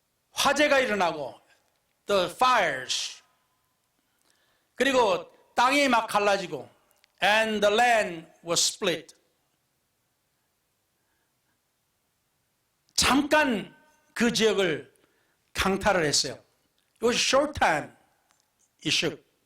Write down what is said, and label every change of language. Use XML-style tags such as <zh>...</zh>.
<ko>화재가 일어나고,</ko> <en>the fires.</en> <ko>그리고 땅이 막 갈라지고,</ko> <en>and the land was split.</en> <ko>잠깐 그 지역을 강탈을 했어요.</ko> <en>It was a short time it shook.</en>